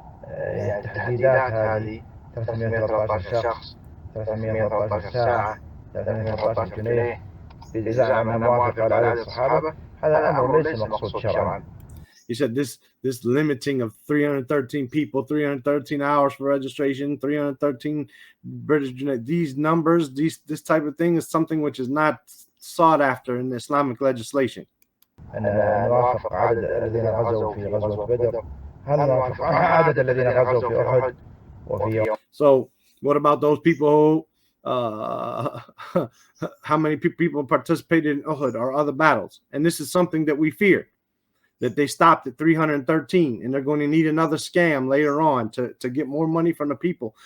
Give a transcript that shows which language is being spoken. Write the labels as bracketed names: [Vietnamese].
[Arabic] التحديدات هذه 313 شخص 313 ساعة 313 جنيه بزعم موافقا على عدد الصحابة هذا أمر ليس مقصود شرعا. [English] He said this limiting of 313 people, 313 hours for registration, 313 British, these numbers, this type of thing is something which is not sought after in Islamic legislation. [Arabic] أن نوافق عدد الذين غزوا في غزوة بدر هل نوافق عدد الذين غزوا في أحد وفي. [English] So what about those people who how many people participated in Uhud or other battles? And this is something that we fear, that they stopped at 313 and they're going to need another scam later on to get more money from the people.